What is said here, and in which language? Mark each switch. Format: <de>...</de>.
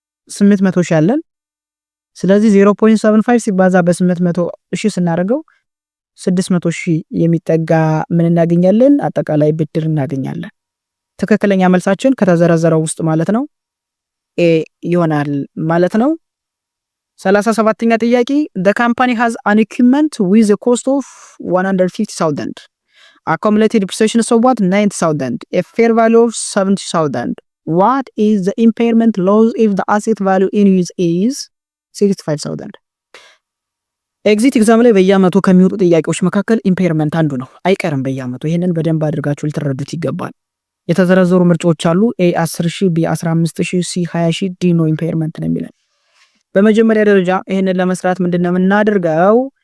<am>800,000 አለን። ስለዚህ 0.75 ሲባዛ በ800,000 ስናደርገው 600,000 የሚጠጋ ምን እናገኛለን? አጠቃላይ ብድር እናገኛለን። ትክክለኛ መልሳችን ከተዘረዘረው ውስጥ ማለት ነው ኤ ይሆናል ማለት ነው።</am> <en>37ኛ ጥያቄ the company has an equipment with a cost of 150,000 accumulated depreciation of what 90,000 a fair value of 70,000 what is the impairment loss if the asset value in use is 65,000?</en> <am>ኤግዚት ኤግዛም ላይ በየአመቱ ከሚወጡ ጥያቄዎች መካከል ኢምፔርመንት አንዱ ነው። አይቀርም በየአመቱ። ይሄንን በደንብ አድርጋችሁ ልትረዱት ይገባል። የተዘረዘሩ ምርጫዎች አሉ። ኤ 10,000 ቢ 15,000 ሲ 20,000 ዲ ኖ ኢምፔርመንት ነው የሚለው። በመጀመሪያ ደረጃ ይሄንን ለመስራት ምንድነው የምናደርገው?</am>